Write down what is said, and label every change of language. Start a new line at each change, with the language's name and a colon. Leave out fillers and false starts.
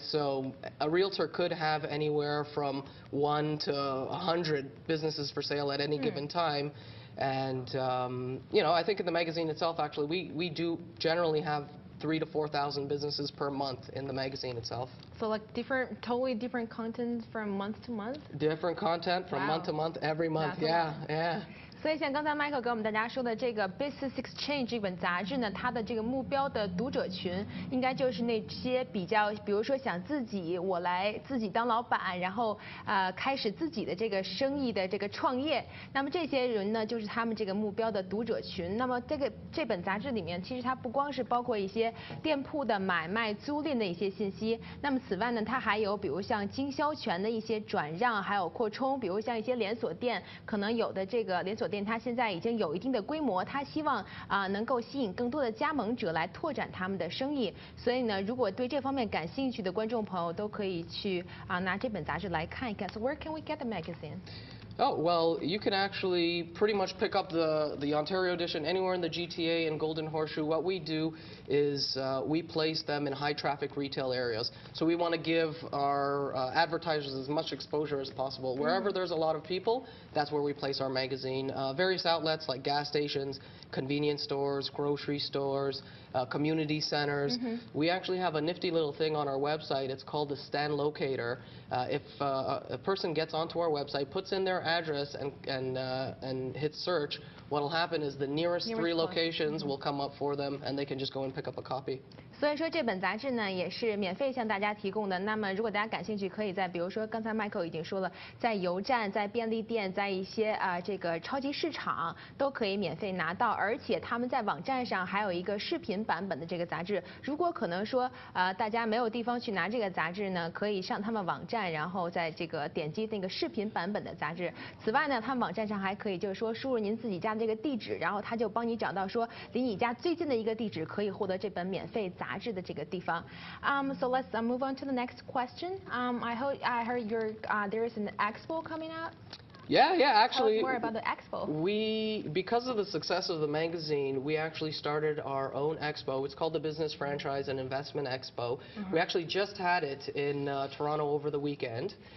English: So a realtor could have anywhere from 1 to 100 businesses for sale at any given time. And, you know, I think in the magazine itself, actually, we do generally have 3,000 to 4,000 businesses per month in the magazine itself. So like totally different content from month to month? Different content from month to month, every month. Yeah.
Chinese: 所以像刚才 Michael 给我们大家说的这个 Business Exchange 这本杂志呢，它的这个目标的读者群应该就是那些比较，比如说想我来自己当老板，然后开始自己的这个生意的这个创业，那么这些人呢就是他们这个目标的读者群。那么这本杂志里面其实它不光是包括一些店铺的买卖租赁的一些信息，那么此外呢它还有比如像经销权的一些转让，还有扩充，比如像一些连锁店，可能有的这个连锁店它现在已经有一定的规模，它希望能够吸引更多的加盟者来拓展他们的生意。所以呢，如果对这方面感兴趣的观众朋友都可以去拿这本杂志来看一看。
English: So where can we get the magazine? Oh, well, you can actually pretty much pick up the Ontario edition anywhere in the GTA and Golden Horseshoe. What we do is we place them in high traffic retail areas. So we want to give our advertisers as much exposure as possible. Wherever there's a lot of people, that's where we place our magazine. Various outlets like gas stations, convenience stores, grocery stores, community centers. We actually have a nifty little thing on our website. It's called the Stand Locator. If a person gets onto our website, puts in their address and hits search, what will happen is the nearest 3 locations will come up for them, and they can just go and pick up a copy.
Chinese: 所以说这本杂志呢也是免费向大家提供的。那么如果大家感兴趣，可以在比如说刚才 Michael 已经说了，在油站、在便利店、在一些这个超级市场都可以免费拿到，而且他们在网站上还有一个视频版本的这个杂志。如果可能说大家没有地方去拿这个杂志呢，可以上他们网站，然后在这个点击那个视频版本的杂志。此外呢，他们网站上还可以就是说输入您自己家的这个地址，然后他就帮你找到说离你家最近的一个地址，可以获得这本免费杂志的这个地方。
English: So let's move on to the next question. I heard there's an Expo coming out. Yeah, actually. Tell us more about the Expo. Because of the success of the magazine, we actually started our own expo. It's called the Business Franchise and Investment Expo. We actually just had it in Toronto over the weekend.